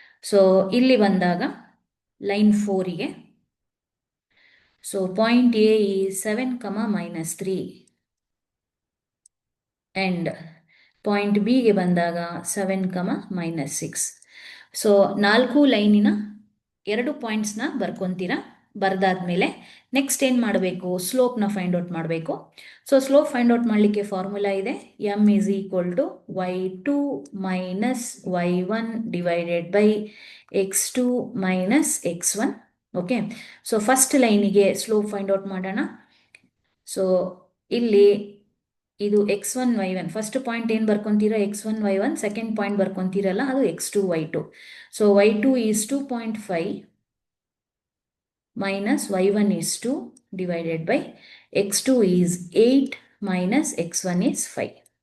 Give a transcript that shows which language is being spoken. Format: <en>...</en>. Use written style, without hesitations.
<kn>So ಇಲ್ಲಿ ಬಂದಾಗ line 4ಗೆ, so point A is 7, -3 and point ಬಿಗೆ ಬಂದಾಗ 7, -6. ಸೊ 4 ಲೈನಿನ 2 ಪಾಯಿಂಟ್ಸ್ನ ಬರ್ಕೊತೀರಾ. ಬರ್ದಾದ್ಮೇಲೆ ನೆಕ್ಸ್ಟ್ ಏನು ಮಾಡಬೇಕು, ಸ್ಲೋಪ್ನ ಫೈಂಡ್ ಔಟ್ ಮಾಡಬೇಕು. ಸೊ ಸ್ಲೋಪ್ ಫೈಂಡ್ ಔಟ್ ಮಾಡಲಿಕ್ಕೆ ಫಾರ್ಮುಲಾ ಇದೆ,</kn> <en>m is equal to y2 minus y1 divided by x2 minus x1.</en> <kn>Okay, so first ಲೈನಿಗೆ slope find out ಮಾಡೋಣ. So ಇಲ್ಲಿ ಇದು x1 y1, ಫಸ್ಟ್ ಪಾಯಿಂಟ್ ಏನು ಬರ್ಕೊತೀರಾ x1 y1, second point ಬರ್ಕೊತೀರಲ್ಲ ಅದು x2 y2.</kn> <en>So y2 is 2.5 minus y1 is 2 divided by x2 is 8 minus x1 is 5.</en>